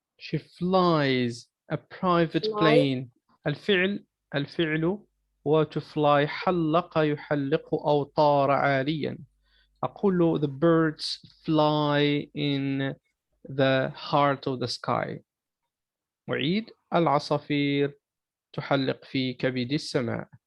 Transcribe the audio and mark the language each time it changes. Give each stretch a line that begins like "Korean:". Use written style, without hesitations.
English: She flies a private plane.
Arabic: الفعل هو
English: to fly.
Arabic: حلق يحلق أو طار عاليا. أقول
English: the birds fly in the heart of the sky.
Arabic: أعيد. العصافير تحلق في كبد السماء.